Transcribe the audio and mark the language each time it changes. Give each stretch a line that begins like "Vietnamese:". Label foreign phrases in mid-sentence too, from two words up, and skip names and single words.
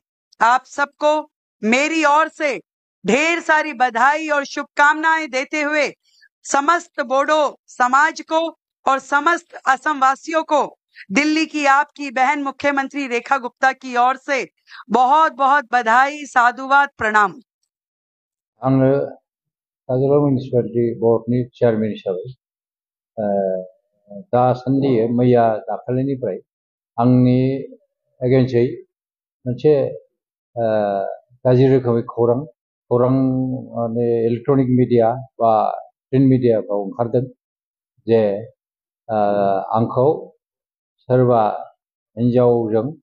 Hindi: आप सबको मेरी ओर से ढेर सारी बधाई और शुभकामनाएं देते हुए समस्त बोडो समाज को और समस्त असम वासियों को दिल्ली की आपकी बहन मुख्यमंत्री रेखा गुप्ता की ओर से बहुत बहुत बधाई, साधुवाद, प्रणाम।
Bodo: आङो काजोलगाव मिउनिसिपालिटि बर्डनि चेयारमेन हिसाबै दासान्दि मैया दाखालिनिफ्राय आंनि एगेन्सै मोनसे गाज्रि रोखोमै खौरां माने
English: electronic media
Bodo: बा
English: print mediafrao
Bodo: ओंखारदों जे आंखौ सोरबा हिन्जावजों